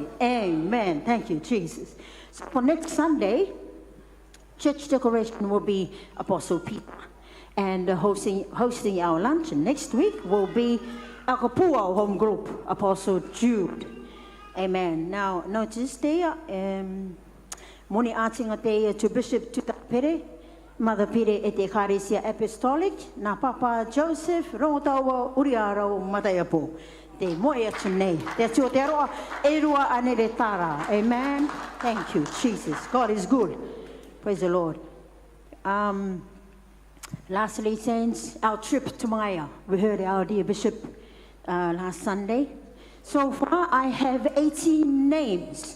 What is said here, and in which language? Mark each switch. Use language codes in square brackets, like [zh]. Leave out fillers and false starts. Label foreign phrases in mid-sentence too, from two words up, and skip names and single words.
[en] Amen. Thank you, Jesus. So for next Sunday, church decoration will be Apostle Peter. And hosting our luncheon next week will be Akapua Homegroup, Apostle Jude. Amen. Now, notice there, [rar] moni atinga te to [en] Bishop Tutai Pere, Mother Pere [rar] e te Kairua Apostolic, na Papa Joseph, Rarotonga, Uriaro, Vainepoto. Te moe atu nei. Te atua te aroa, e rua Anere tara. [en] Amen. Thank you, Jesus. God is good. Praise the Lord. Lastly, saints, our trip to Maya. We heard our dear Bishop last Sunday. So far, I have 18 names.